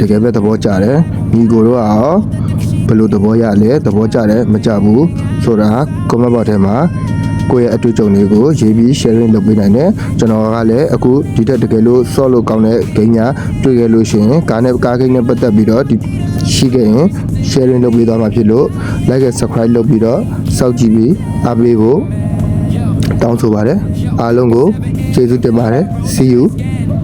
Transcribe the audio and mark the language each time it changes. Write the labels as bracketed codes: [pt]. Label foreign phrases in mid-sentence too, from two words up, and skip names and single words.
[my] ကယ်ပဲသဘောကျတယ်ညီကိုတို့ကရောဘယ်လိုသဘောရလဲသဘောကျတယ်မကျဘူးဆိုတာ [en] comment box [my] ထဲမှာကိုယ့်ရဲ့အတွေ့အကြုံတွေကိုရေးပြီး sharing လုပ်ပေးနိုင်တယ်ကျွန်တော်ကလည်းအခုဒီတက်တကယ်လို့ ဆော့လို့ကောင်းတဲ့ game ညာတွေ့ခဲ့လို့ရှိရင်ကား game နဲ့ပတ်သက်ပြီးတော့ဒီရှိခဲ့ရင် sharing လုပ်ပေးသွားမှာဖြစ်လို့ [en] like and subscribe [my] လုပ်ပြီးတော့စောင့်ကြည့်ပြီးအားပေးဖို့တောင်းဆိုပါတယ်အားလုံးကိုကျေးဇူးတင်ပါတယ် [en] see you